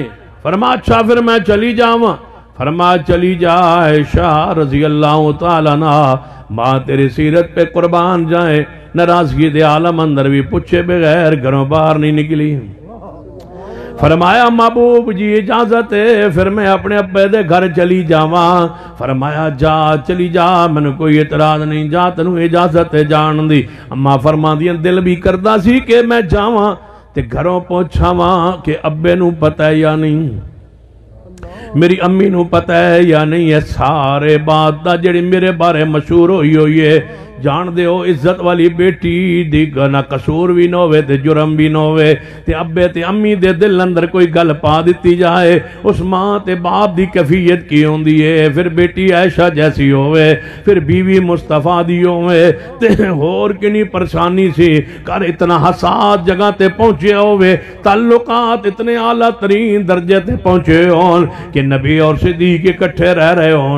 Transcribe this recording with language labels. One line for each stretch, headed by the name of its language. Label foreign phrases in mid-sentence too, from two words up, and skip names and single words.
Punjabi: فرما اچھا پھر میں چلی جاواں. فرما چلی جا عائشہ
Arabic: رضی اللہ تعالیٰ عنہ
Punjabi: ماں تیری سیرت پہ قربان جائے ناراضگی دے عالم اندر بھی پوچھے بغیر گھروں باہر نہیں نکلی. فرمایا محبوب جی اجازت ہے پھر میں اپنے ابے دے گھر چلی جاواں. فرمایا جا چلی جا مینوں کوئی اعتراض نہیں جا تینوں اجازت ہے جان دی. اما فرماندیاں دل بھی کردا سی کہ میں جاواں تے گھروں پہنچاواں کہ ابے نوں پتہ ہے یا نہیں میری امی نوں پتہ ہے یا نہیں. ہے سارے بات دا جڑی میرے بارے مشہور ہوئی ہے جان دے ہو عزت والی بیٹی دی نہ قصور بھی نہ ہوئے تے جرم بھی نہ ہوئے تے ابے تے امی دے دل اندر کوئی گل پا دیتی جائے اس ماں تے باپ دی کیفیت کی ہوندی ہے. پھر بیٹی عائشہ جیسی ہوئے پھر بیوی مصطفیٰ دی ہوئے تے اور کنی پریشانی سی کر اتنا حساس جگہ تے پہنچے ہوئے تعلقات اتنے اعلیٰ ترین درجے تے پہنچے ہون کہ نبی اور صدیق اکٹھے رہ رہے ہون.